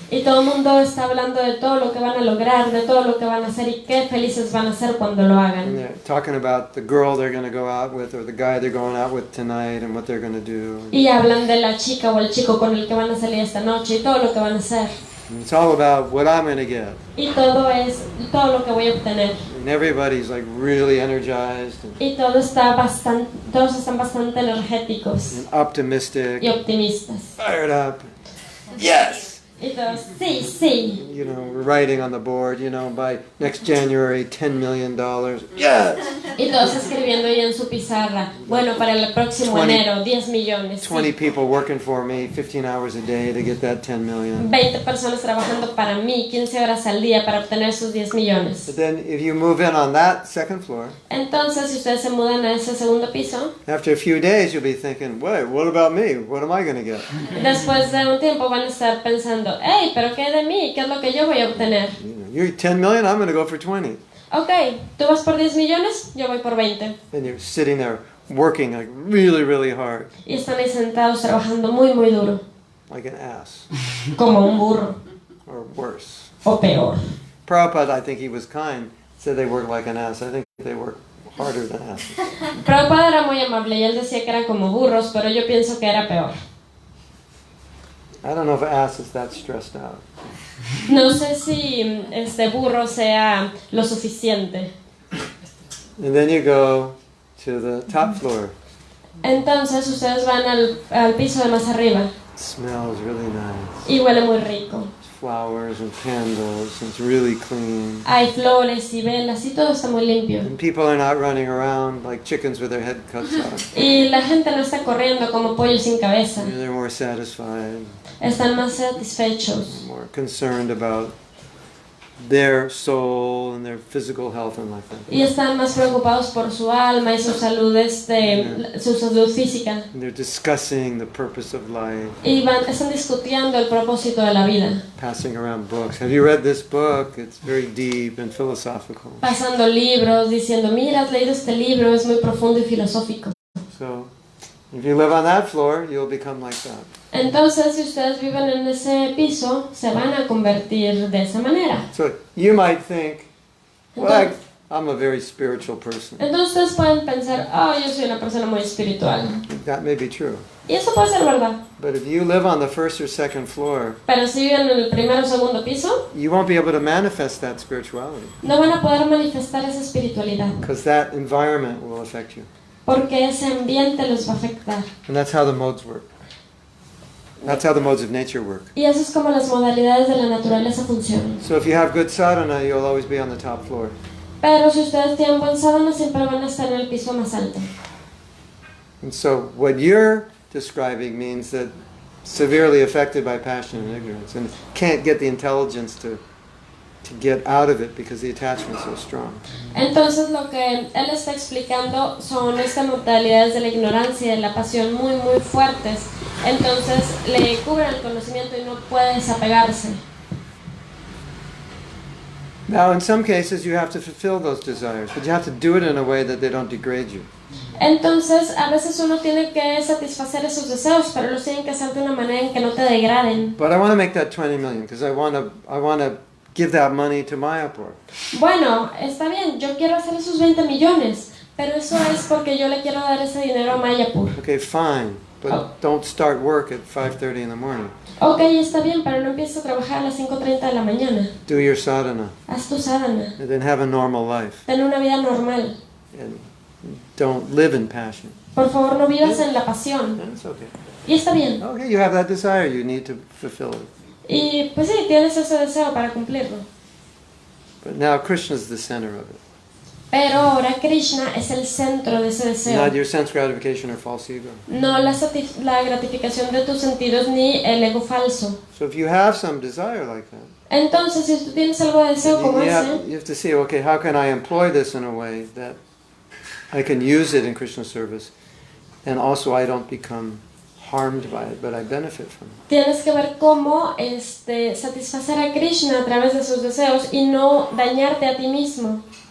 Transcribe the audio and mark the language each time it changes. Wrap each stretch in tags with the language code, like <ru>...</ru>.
<es>Y todo el mundo está hablando de todo lo que van a lograr, de todo lo que van a hacer y qué felices van a ser cuando lo hagan.</es> <en>And they're talking about the girl they're going to go out with or the guy they're going out with tonight and what they're going to do.</en> <es>Y hablan de la chica o el chico con el que van a salir esta noche y todo lo que van a hacer.</es> <en>And it's all about what I'm going to get.</en> <es>Y todo es todo lo que voy a obtener.</es> <en>And everybody's like really energized</en> <es>Y todos están bastante energéticos</es> <en>and optimistic,</en> <es>y optimistas.</es> <en>fired up. Yes!</en> <es>Y todos, sí.</es> <en>We're writing on the board, by next January, $10 million. Yes!</en> <es>Y todos escribiendo ahí en su pizarra. Bueno, para el próximo enero, 10 millones.</es> <en>20</en> <es>Sí.</es> <en>people working for me, 15 hours a day to get that 10 million.</en> <es>20 personas trabajando para mí, 15 horas al día para obtener esos 10 millones.</es> <en>But then if you move in on that second floor,</en> <es>Entonces, si ustedes se mudan a ese segundo piso,</es> <en>after a few days you'll be thinking, wait, what about me? What am I going to get?</en> <es>después de un tiempo van a estar pensando, hey, pero ¿qué de mí? ¿Qué es lo que yo voy a obtener?</es> <en>You're 10 million, I'm going to go for 20.</en> <es>Ok, tú vas por 10 millones, yo voy por 20.</es> <en>And you're sitting there working like really, really hard,</en> <es>Y están ahí sentados trabajando muy, muy duro.</es> <en>like an ass,</en> <es>Como un burro.</es> <en>or worse.</en> <es>O peor.</es> <en>Prabhupada, I think he was kind, said they work like an ass. I think they work harder than asses.</en> <es>Prabhupada era muy amable y él decía que eran como burros, pero yo pienso que era peor.</es> <en>I don't know if an ass is that stressed out.</en> <es>No sé si este burro sea lo suficiente.</es> <en>And then you go to the top floor.</en> <es>Entonces ustedes van al piso de más arriba</es> <en>It smells really nice.</en> <es>y huele muy rico.</es> <en>Flowers and candles, and it's really clean.</en> <es>Hay flores y velas y todo está muy limpio.</es> <en>And people are not running around like chickens with their head cut off.</en> <es>Y la gente no está corriendo como pollo sin cabeza.</es> <en>They're more satisfied,</en> <es>Están más satisfechos</es> <en>more concerned about their soul and their physical health and like that.</en> <es>y están más preocupados por su alma y su salud, su salud física.</es> <en>And they're discussing the purpose of life,</en> <es>Y están discutiendo el propósito de la vida.</es> <en>passing around books. Have you read this book? It's very deep and philosophical.</en> <es>Pasando libros, diciendo, mira, has leído este libro, es muy profundo y filosófico.</es> <en>So, if you live on that floor, you'll become like that.</en> <es>Entonces, si ustedes viven en ese piso, se van a convertir de esa manera.</es> <en>So, you might think, well, I'm a very spiritual person.</en> <es>Entonces ustedes pueden pensar, oh, yo soy una persona muy espiritual.</es> <en>That may be true.</en> <es>Y eso puede ser verdad.</es> <en>But if you live on the first or second floor,</en> <es>Pero si viven en el primer o segundo piso,</es> <en>you won't be able to manifest that spirituality</en> <es>no van a poder manifestar esa espiritualidad.</es> <en>because that environment will affect you.</en> <es>Porque ese ambiente los va a afectar.</es> <en>And that's how the modes work. That's how the modes of nature work.</en> <es>Y eso es como las modalidades de la naturaleza funcionan.</es> <en>So if you have good sadhana, you'll always be on the top floor.</en> <es>Pero si ustedes tienen buen sadhana, siempre van a estar en el piso más alto.</es> <en>And so what you're describing means that severely affected by passion and ignorance and can't get the intelligence to get out of it because the attachment is so strong.</en> <es>Entonces lo que él está explicando son estas modalidades de la ignorancia y de la pasión muy muy fuertes. Entonces le cubren el conocimiento y no puede desapegarse.</es> <en>Now in some cases you have to fulfill those desires, but you have to do it in a way that they don't degrade you.</en> <es>Entonces a veces uno tiene que satisfacer esos deseos, pero los tienen que hacer de una manera en que no te degraden.</es> <en>But I want to make that 20 million because I want to give that money to Mayapur.</en> <es>Bueno, está bien, yo quiero hacer esos 20 millones, pero eso es porque yo le quiero dar ese dinero a Mayapur.</es> <en>Okay, fine, but don't start work at 5:30 in the morning.</en> <es>Ok, está bien, pero no empieces a trabajar a las 5:30 de la mañana.</es> <en>Do your sadhana</en> <es>Haz tu sadhana.</es> <en>and then have a normal life.</en> <es>Ten una vida normal.</es> <en>And don't live in passion.</en> <es>Por favor, no vivas en la pasión.</es> <en>That's okay.</en> <es>Y está bien.</es> <en>Okay, you have that desire, you need to fulfill it.</en> <es>Y pues sí, tienes ese deseo para cumplirlo.</es> <en>But now Krishna is the center of it.</en> <es>Pero ahora Krishna es el centro de ese deseo.</es> <en>Not your sense gratification or false ego.</en> <es>No la gratificación de tus sentidos ni el ego falso.</es> <en>So if you have some desire like that,</en> <es>Entonces, si tú tienes algo de deseo como</es> <en>you</en> <es>ese,</es> <en>have to see, okay, how can I employ this in a way that I can use it in Krishna service and also I don't become harmed by it, but I benefit from it.</en> <es>tienes que ver cómo satisfacer a Krishna a través de sus deseos y no dañarte a ti mismo.</es>